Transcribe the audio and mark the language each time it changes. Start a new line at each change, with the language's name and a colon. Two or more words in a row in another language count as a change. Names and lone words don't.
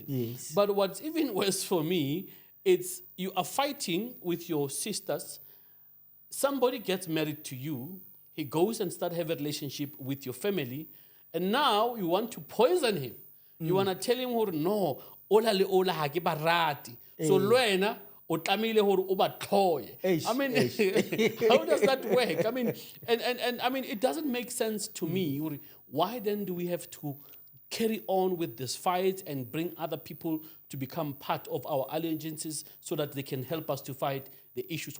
English: Yes. But what's even worse for me, it's you are fighting with your sisters. Somebody gets married to you. He goes and starts having a relationship with your family. And now you want to poison him. You want to tell him, no,
Southern Sotho: ola le ola ha ke barati. So lwena o tlamehile hore o ba tlhoye.
English: I mean, how does that work? I mean, and I mean, it doesn't make sense to me. Why then do we have to carry on with this fight and bring other people to become part of our allegiances so that they can help us to fight the issues?